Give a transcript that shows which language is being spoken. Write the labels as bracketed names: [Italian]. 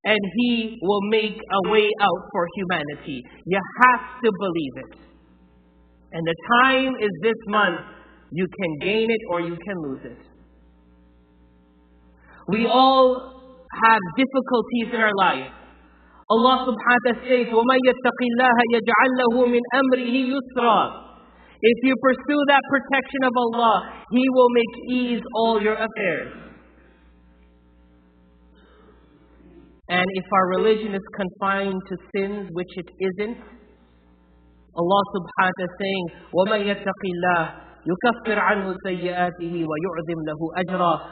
[English] And He will make a way out for humanity. You have to believe it. And the time is this month. You can gain it or you can lose it. We all have difficulties in our life. [Arabic] Allah subhanahu wa ta'ala says, وَمَنْ يَتَّقِ اللَّهَ يَجْعَلْ لَهُ مِنْ أَمْرِهِ يُسْرًا. [English] If you pursue that protection of Allah, He will make ease all your affairs. And if our religion is confined to sins, which it isn't, Allah subhanahu wa ta'ala is saying, [Arabic] وَمَنْ يَتَّقِ اللَّهَ يُكَفِّرْ عَنْهُ سَيِّئَاتِهِ وَيُعْظِمْ لَهُ أَجْرًا.